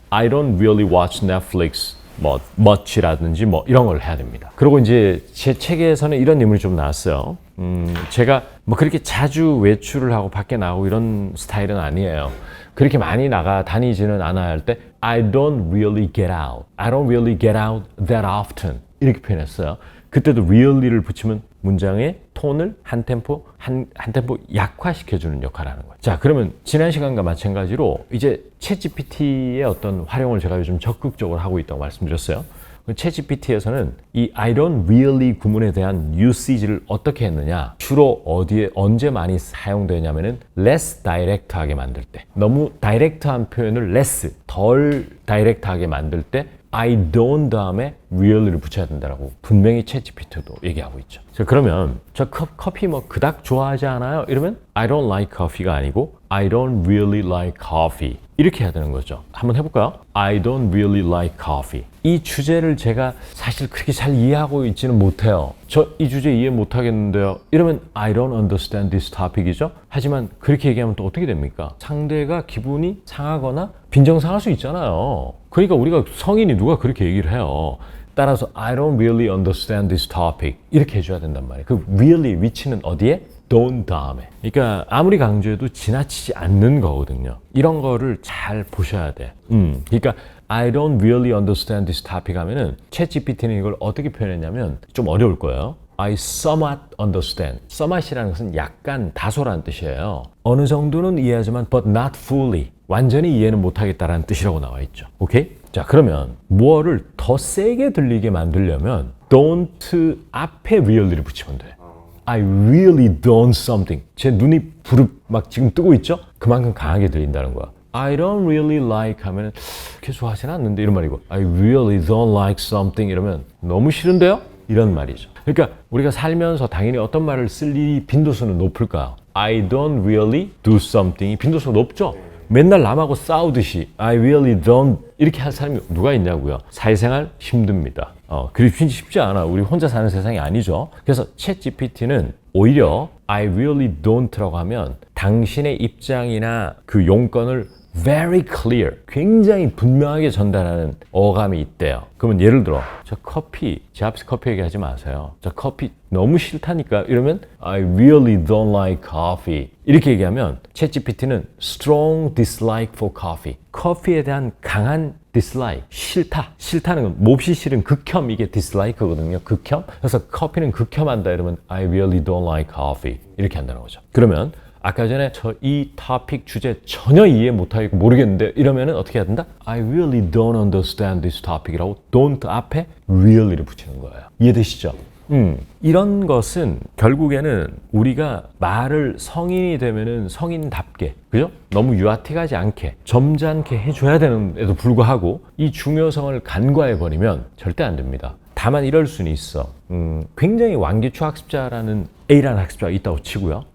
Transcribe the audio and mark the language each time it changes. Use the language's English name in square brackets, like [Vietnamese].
[English] I don't really watch Netflix [Korean] 뭐 much라든지 뭐 이런 걸 해야 됩니다. 그리고 이제 제 책에서는 이런 인물이 좀 나왔어요. 제가 뭐 그렇게 자주 외출을 하고 밖에 나가고 이런 스타일은 아니에요. 그렇게 많이 나가 다니지는 않아야 할 때 [English] I don't really get out. I don't really get out that often. [Korean] 이렇게 표현했어요. 그때도 really를 붙이면 문장의 톤을 한 템포 약화시켜주는 역할을 하는 거예요. 자, 그러면 지난 시간과 마찬가지로 이제 챗GPT의 어떤 활용을 제가 요즘 적극적으로 하고 있다고 말씀드렸어요. 챗GPT에서는 이 I don't really 구문에 대한 usage를 어떻게 했느냐, 주로 어디에 언제 많이 사용되냐면은 less direct하게 만들 때, 너무 다이렉트한 표현을 less, 덜 다이렉트하게 만들 때 I don't 다음에 really를 붙여야 된다고 분명히 챗GPT도 얘기하고 있죠. 자, 그러면 저 커피 뭐 그닥 좋아하지 않아요? [English] 이러면 I don't like coffee가 아니고 I don't really like coffee [Korean] 이렇게 해야 되는 거죠. 한번 해볼까요? [English] I don't really like coffee. [Korean] 이 주제를 제가 사실 그렇게 잘 이해하고 있지는 못해요. 저 이 주제 이해 못하겠는데요. [English] 이러면 I don't understand this topic이죠. [Korean] 하지만 그렇게 얘기하면 또 어떻게 됩니까? 상대가 기분이 상하거나 빈정상할 수 있잖아요. 그러니까 우리가 성인이 누가 그렇게 얘기를 해요. 따라서 [English] I don't really understand this topic [Korean] 이렇게 해줘야 된단 말이에요. 그 really 위치는 어디에? don't 다음에. 그러니까 아무리 강조해도 지나치지 않는 거거든요. 이런 거를 잘 보셔야 돼. 그러니까 [English] I don't really understand this topic [Korean] 하면은 챗GPT는 이걸 어떻게 표현했냐면 좀 어려울 거예요. [English] I somewhat understand. [Korean] somewhat이라는 것은 약간 다소라는 뜻이에요. 어느 정도는 이해하지만 [English] but not fully. [Korean] 완전히 이해는 못하겠다라는 뜻이라고 나와 있죠. 오케이? 자, 그러면 뭐를 더 세게 들리게 만들려면 don't 앞에 really를 붙이면 돼. [English] I really don't something. [Korean] 제 눈이 부릅 막 지금 뜨고 있죠? 그만큼 강하게 들린다는 거야. [English] I don't really like [Korean] 하면 그렇게 좋아하진 않는데 이런 말이고 [English] I really don't like something [Korean] 이러면 너무 싫은데요? 이런 말이죠. 그러니까 우리가 살면서 당연히 어떤 말을 쓸 일이 빈도수는 높을까요? [English] I don't really do something이 [Korean] 빈도수가 높죠? 맨날 남하고 싸우듯이 [English] I really don't [Korean] 이렇게 할 사람이 누가 있냐고요. 사회생활 힘듭니다. 그렇게 쉽지 않아. 우리 혼자 사는 세상이 아니죠. 그래서 챗GPT는 오히려 I really don't라고 하면 당신의 입장이나 그 용건을 [English] very clear, [Korean] 굉장히 분명하게 전달하는 어감이 있대요. 그러면 예를 들어 저 커피, 제 앞에서 커피 얘기하지 마세요. 저 커피 너무 싫다니까 이러면 [English] I really don't like coffee [Korean] 이렇게 얘기하면 챗GPT는 [English] strong dislike for coffee, [Korean] 커피에 대한 강한 dislike, 싫다. 싫다는 건 몹시 싫은 극혐, 이게 dislike거든요. 극혐. 그래서 커피는 극혐한다 이러면 [English] I really don't like coffee [Korean] 이렇게 한다는 거죠. 그러면 아까 전에 저 이 토픽 주제 전혀 이해 못하겠고 모르겠는데 이러면은 어떻게 해야 된다? [English] I really don't understand this topic이라고 don't 앞에 really를 [Korean] 붙이는 거예요. 이해되시죠? 이런 것은 결국에는 우리가 말을 성인이 되면은 성인답게, 그죠? 너무 유아틱하지 않게, 점잖게 해줘야 되는데도 불구하고 이 중요성을 간과해버리면 절대 안 됩니다. 다만 이럴 수는 있어. 굉장히 완기초 학습자라는 A라는 학습자가 있다고 치고요.